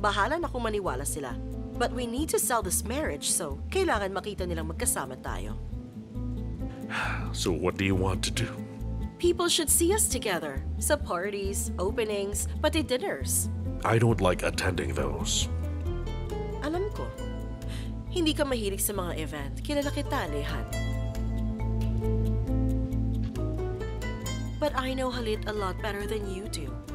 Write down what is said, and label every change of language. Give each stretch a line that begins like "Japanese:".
Filipino: Bahala na kung maniwala sila.
English: But we need to sell this marriage, so
Filipino: kailangan makita nilang magkasama tayo.
English: So what do you want to do? People should see us together. Sa parties, openings, pati dinners. I don't like attending those.
Filipino: Alam ko, hindi ka mahilig sa mga event. Kilala kita, Alehan.
English: But I know Halit a lot better than you do.